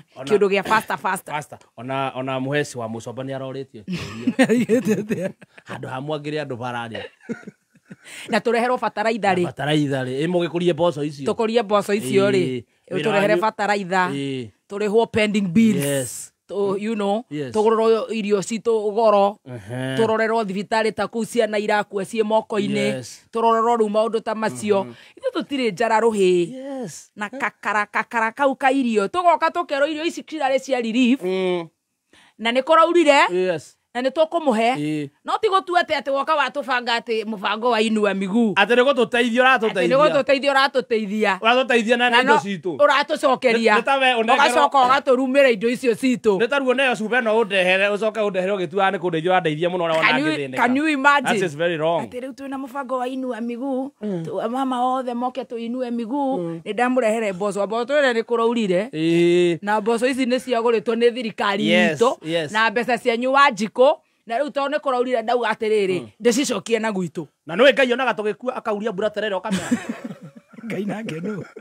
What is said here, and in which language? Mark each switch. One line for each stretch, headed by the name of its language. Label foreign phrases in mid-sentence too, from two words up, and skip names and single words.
Kikuyu: Kĩũndũ gĩa faster. Ona mũheci wa Mũcomba nĩ arorĩtie. Handũ hamwangĩre andũ bararĩa. Na tũreherwo bataraitha rĩ. Mũgĩkũrie mboco icio. Tũkũrie mboco icio rĩ. Tũrehere bataraitha. Tũrĩhwo
English: pending bills. You know,
Kikuyu: tũgũrĩrwo irio citũ goro. Tũrorerwo thibitarĩ ta kũu ciana irakua ciĩ moko-inĩ. Tũrorerwo rĩu maũndũ ta macio. Ithuĩ tũtirĩ njara rũhĩ. Na kakara kau ka irio. Tũgoka tũkerwo irio ici cirarĩ cia relief. Na nĩ kũraurire. Na nĩ tũkũmũhe. No ti gũtua atĩ woka watũbanga atĩ mũbango wa
Swahili: inua miguu.
Kikuyu: Atĩ nĩ gũtũteithia ũratũteithia na indo citũ. Ũratũcokeria. Ũgacoka ũgatũrumĩra indo icio citũ. Nĩ taruo neyo cuba ĩno ũndehere ũcoke ũndehere ũgĩtuaga nĩ kũndeithia ũrandeithia mũno ũrĩa wanangĩthĩnĩka.
English: Can you imagine? That is very wrong.
Kikuyu: Atĩ rĩu twĩna mũbango wa
Swahili: inua miguu.
Kikuyu: Mama othe moke tũinue miguu. Nĩ ndamũrehere mboco. Mboco ĩrĩa nĩ kũraurire. Na mboco ici nĩ ciagũrĩtwo nĩ thirikari itũ. Na mbeca cianyu Wanjikũ. Na rĩu tondũ nĩ kũraurire ndauga atĩrĩrĩ ndĩcicokie na gwitũ. Na nĩwe Ngai onaga tũgĩkua akauria mbura terere ũkamera. Ngai nake nũ.